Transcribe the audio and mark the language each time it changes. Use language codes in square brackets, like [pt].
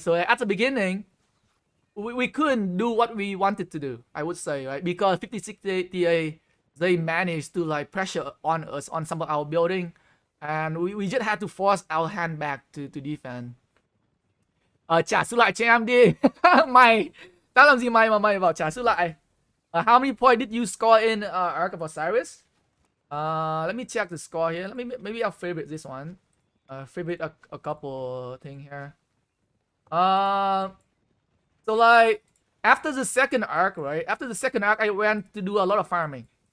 [en] So at the beginning, we couldn't do what we wanted to do, I would say, right? Because 50-60 they managed to like pressure on us on some of our building, and we just had to force our hand back to defend. [vi] Trả sức lại cho em đi. Mày, tao làm gì mày mà mày bảo trả sức lại? [en] How many points did you score in Ark of Osiris? Let me check the score here. Maybe I'll favorite this one. Favorite a couple thing here. So like after the second arc, right? After the second arc, I went to do a lot of farming.